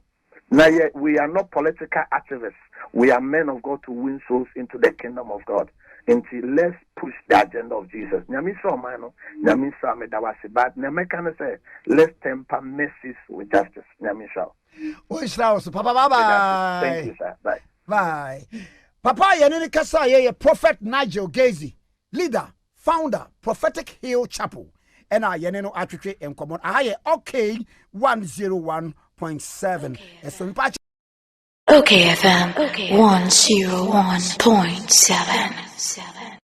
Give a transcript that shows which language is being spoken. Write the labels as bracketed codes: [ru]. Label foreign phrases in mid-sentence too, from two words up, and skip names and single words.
[en] Now, we are not political activists. We are men of God to win souls into the kingdom of God. Until let's push the agenda of Jesus. But let's temper mercies with justice. Papa, bye-bye. Thank you, sir. Bye. Bye. [ak] Papa, yenene kasa ye Prophet Nigel Gaisie, [en] leader, founder, Prophetic Hill Chapel. And I [ak] yeneno atwetwe enkomon. Aha okay 101.7. [en] Okay FM 101.7.